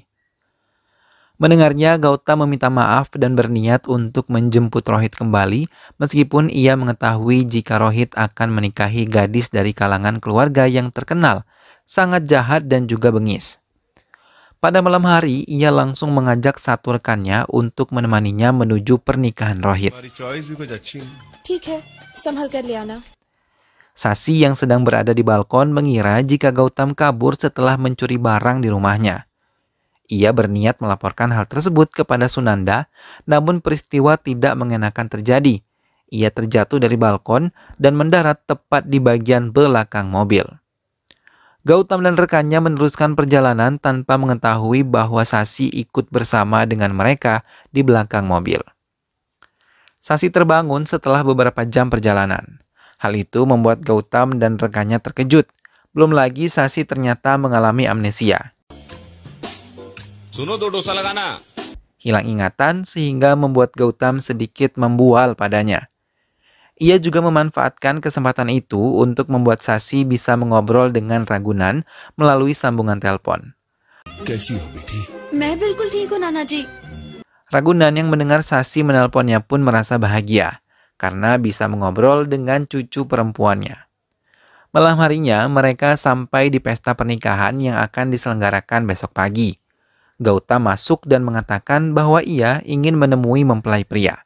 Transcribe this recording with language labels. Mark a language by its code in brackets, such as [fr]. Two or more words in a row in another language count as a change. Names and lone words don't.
[id] Mendengarnya, Gautam meminta maaf dan berniat untuk menjemput Rohit kembali meskipun ia mengetahui jika Rohit akan menikahi gadis dari kalangan keluarga yang terkenal, sangat jahat dan juga bengis. Pada malam hari, ia langsung mengajak satu rekannya untuk menemaninya menuju pernikahan Rohit. [hi] हमारी चॉइस भी कुछ अच्छी नहीं। ठीक है, संभल कर ले आना। [id] Sasi yang sedang berada di balkon mengira jika Gautam kabur setelah mencuri barang di rumahnya. Ia berniat melaporkan hal tersebut kepada Sunanda, namun peristiwa tidak mengenakan terjadi. Ia terjatuh dari balkon dan mendarat tepat di bagian belakang mobil. Gautam dan rekannya meneruskan perjalanan tanpa mengetahui bahwa Sasi ikut bersama dengan mereka di belakang mobil. Sasi terbangun setelah beberapa jam perjalanan. Hal itu membuat Gautam dan rekannya terkejut. Belum lagi Sasi ternyata mengalami amnesia. [hi] सुनो दो डोसा लगाना। [id] Hilang ingatan sehingga membuat Gautam sedikit membual padanya. Ia juga memanfaatkan kesempatan itu untuk membuat Sasi bisa mengobrol dengan Ragunan melalui sambungan telepon. [hi] कैसी हो बेटी? मैं बिल्कुल ठीक हूँ नाना जी। [id] Ragunan yang mendengar Sasi menelponnya pun merasa bahagia karena bisa mengobrol dengan cucu perempuannya. Malam harinya mereka sampai di pesta pernikahan yang akan diselenggarakan besok pagi. Gautam masuk dan mengatakan bahwa ia ingin menemui mempelai pria.